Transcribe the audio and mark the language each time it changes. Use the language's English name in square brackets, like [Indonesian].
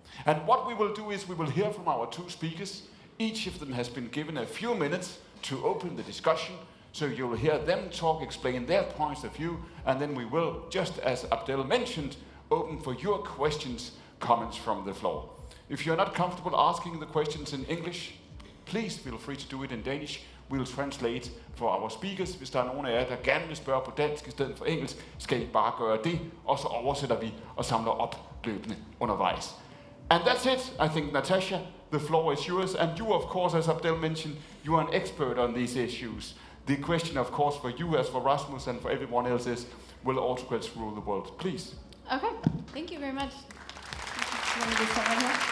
[English] And what we will do is we will hear from our two speakers. Each of them has been given a few minutes to open the discussion, so you'll hear them talk, explain their points of view, and then we will, just as Abdel mentioned, open for your questions, comments from the floor. If you're not comfortable asking the questions in English, please feel free to do it in Danish. We'll translate for our speakers. [Danish] Hvis der er nogen af jer, der gerne vil spørge på dansk i stedet for engelsk, skal I bare gøre det, og så oversætter vi og samler op løbende undervejs. [English] And that's it. I think, Natasha, the floor is yours. And you, of course, as Abdel mentioned, you are an expert on these issues. The question, of course, for you as for Rasmus and for everyone else is, will autocrats rule the world? Please. Okay. Thank you very much. You want me to start right here?